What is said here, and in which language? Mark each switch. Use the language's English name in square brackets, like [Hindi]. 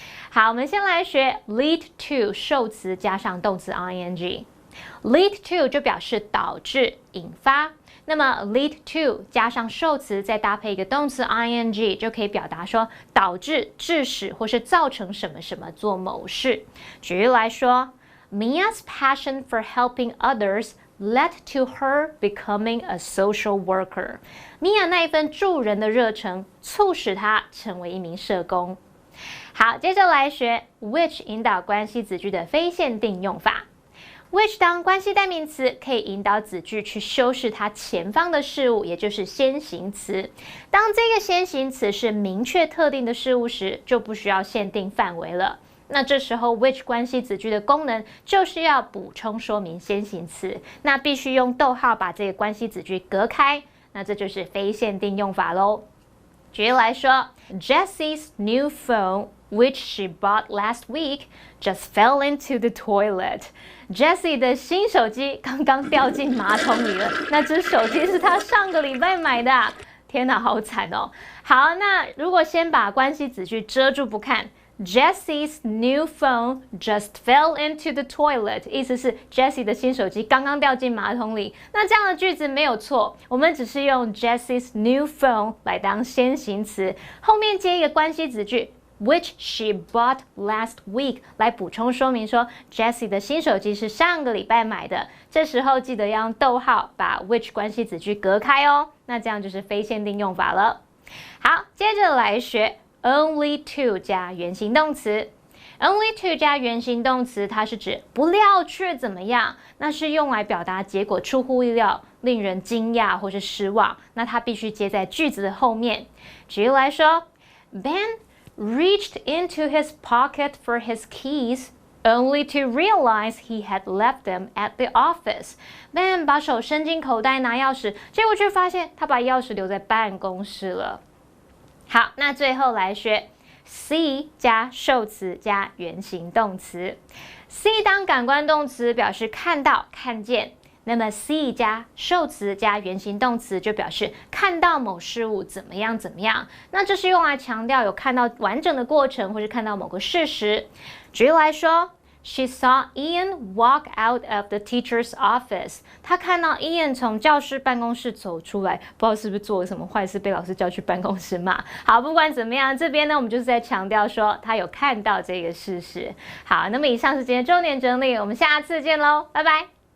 [Chinese] 好，我们先来学 lead to 受词加上动词 ing。lead to 就表示导致、引发。那么 lead to 加上受词，再搭配一个动词 ing， 就可以表达说导致、致使或是造成什么什么做某事。举例来说 [English] ，Mia's passion for helping others led to her becoming a social worker。 [Chinese] 米娅那一份助人的热忱，促使她成为一名社工。好，接着来学 which 引导关系子句的非限定用法。 which 当关系代名词，可以引导子句去修饰它前方的事物，也就是先行词。当这个先行词是明确特定的事物时，就不需要限定范围了。那这时候 which 关系子句的功能就是要补充说明先行词，那必须用逗号把这个关系子句隔开，那这就是非限定用法咯。举例来说 [English] ，Jessie's new phone which she bought last week just fell into the toilet. [Chinese] Jessie 的新手机刚刚掉进马桶里了。那只手机是她上个礼拜买的。天哪，好惨哦！好，那如果先把关系子句遮住不看 ， [English] Jessie's new phone just fell into the toilet， [Chinese] 意思是 Jessie 的新手机刚刚掉进马桶里。那这样的句子没有错，我们只是用 Jessie's new phone 来当先行词，后面接一个关系子句。 [English] which she bought last week [Chinese] 来补充说明说 Jessie 的新手机是上个礼拜买的，这时候记得要用逗号把 which 关系子句隔开哦，那这样就是非限定用法了。好，接着来学 only to 加原形动词。 only to 加原形动词，它是指不料却怎么样，那是用来表达结果出乎意料，令人惊讶或是失望，那它必须接在句子的后面。举例来说 [English] Ben reached into his pocket for his keys, only to realize he had left them at the office. [Chinese] Ben 把手伸进口袋拿钥匙，结果却发现他把钥匙留在办公室了。好，那最后来学 see 加受词加原形动词。 see 当感官动词表示看到、看见。那么 see 加受词加原形动词就表示看到某事物怎么样怎么样，那这是用来强调有看到完整的过程或是看到某个事实。 [English] 举例来说 She saw Ian walk out of the teacher's office. [Chinese] 她看到 Ian 从教室办公室走出来，不知道是不是做了什么坏事被老师叫去办公室骂。好，不管怎么样，这边呢我们就是在强调说她有看到这个事实。好，那么以上是今天重点整理，我们下次见喽，拜拜。